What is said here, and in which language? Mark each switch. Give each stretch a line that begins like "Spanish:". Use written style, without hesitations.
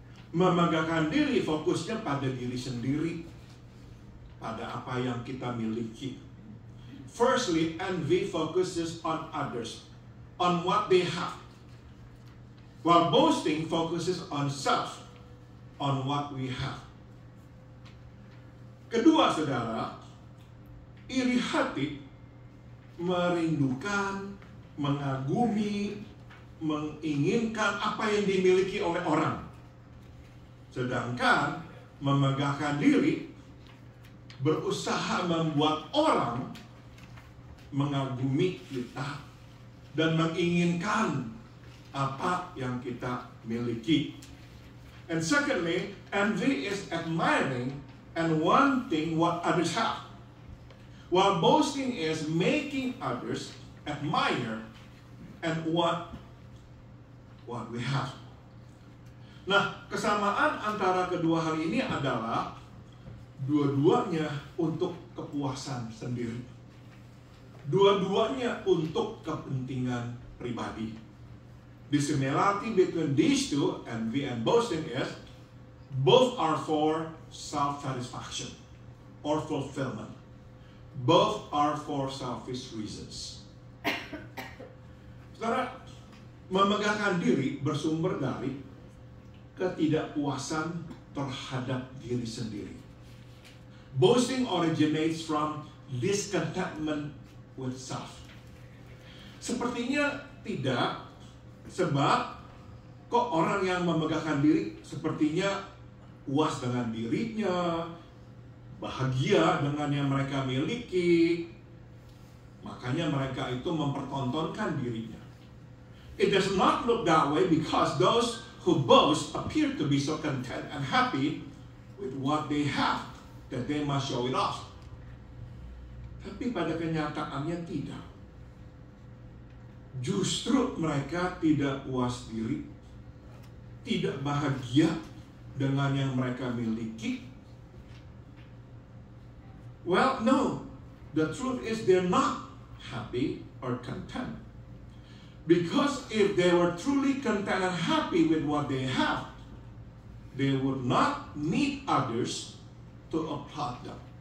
Indonesian: Memegahkan diri fokusnya pada diri sendiri, pada apa yang kita miliki.
English: Firstly, envy focuses on others, on what they have, while boasting focuses on self, on what we have.
Indonesian: Kedua, saudara, iri hati merindukan, mengagumi, menginginkan apa yang dimiliki oleh orang. Sedangkan memegahkan diri berusaha membuat orang mengagumi kita dan menginginkan apa yang kita miliki.
English: And secondly, envy is admiring and wanting what others have, while boasting is making others admire and want what we have.
Indonesian: Nah, kesamaan antara kedua hal ini adalah dua-duanya untuk kepuasan sendiri. Dua-duanya untuk kepentingan pribadi.
English: The similarity between these two, envy and boasting, is both are for self-satisfaction or fulfillment. Both are for selfish reasons.
Indonesian: Saudara, memegahkan diri bersumber dari ketidakpuasan terhadap diri sendiri.
English: Boasting originates from discontentment with self.
Indonesian: Sepertinya tidak, sebab kok orang yang memegahkan diri sepertinya puas dengan dirinya, bahagia dengan yang mereka miliki, makanya mereka itu mempertontonkan dirinya.
English: It does not look that way because those who boast appear to be so content and happy with what they have that they must show it off.
Indonesian: Tapi pada kenyataannya tidak. Justru mereka tidak puas diri, tidak bahagia dengan yang mereka miliki.
English: Well, no. The truth is they're not happy or content. Because if they were truly content and happy with what they have, they would not need others to applaud them.